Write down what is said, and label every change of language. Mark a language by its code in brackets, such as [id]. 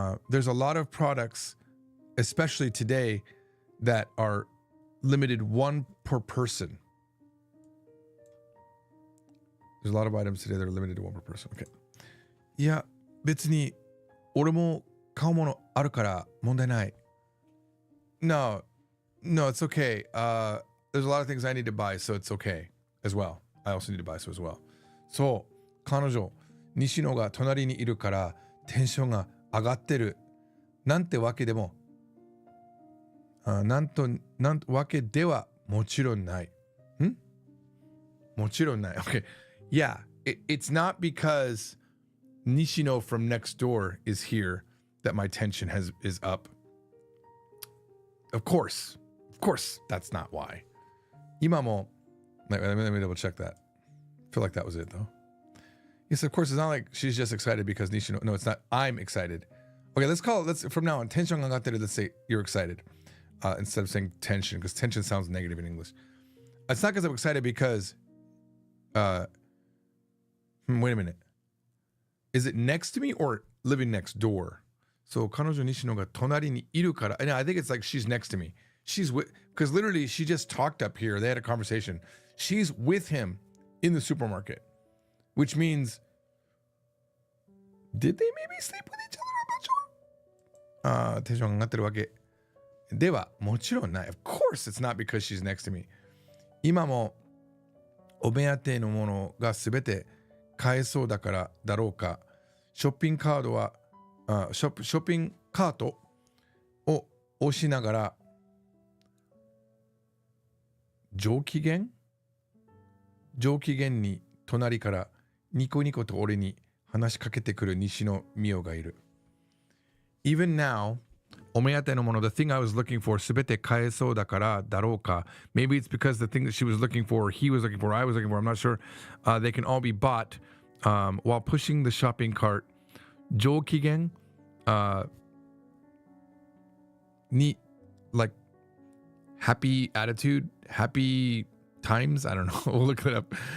[en] There's a lot of products, especially today, that are limited one per person. There's a lot of items today that are limited to one per person. Okay. [ja] いや、別に俺も買うものあるから問題ない。 [en] No, it's okay. There's a lot of things I need to buy, so it's okay as well. I also need to buy so as well. [ja] そう、彼女、西野が隣にいるからテンションが上がってる。なんてわけでも、なんわけではもちろんない。もちろんない。Okay. [en] Yeah, it's not because Nishino from next door is here that my tension is up. Of course, that's not why. [ja] 今も [en] let me double check that. I feel like that was it though. Yes, of course, it's not like she's just excited because Nishino. No, it's not. I'm excited. Okay, let's from now on, tension [ja] ga agatte, [en] let's say you're excited. Instead of saying tension, because tension sounds negative in English. It's not because I'm excited because wait a minute. Is it next to me or living next door? So [ja] 彼女西野が隣にいるから。 [en] And I think it's like she's next to me. She's with, because literally she just talked up here. They had a conversation. She's with him in the supermarket, which means, did they maybe sleep with each other? I'm not sure. [ja] テンションが上がってるわけではもちろんない。 [en] Of course it's not because she's next to me. [ja] 今もお目当てのものがすべて買えそうだからだろうか。ショッピングカートを押しながら上機嫌に隣からニコニコと俺に話しかけてくる西野美桜がいる。 [en] Even now, [ja] お目当てのもの [en] the thing I was looking for [ja] すべて買えそうだからだろうか。 [en] Maybe it's because the thing that she was looking for, he was looking for, I was looking for, I'm not sure. They can all be bought while pushing the shopping cart. 上機嫌に like happy attitude, happy times, I don't know. We'll look it up.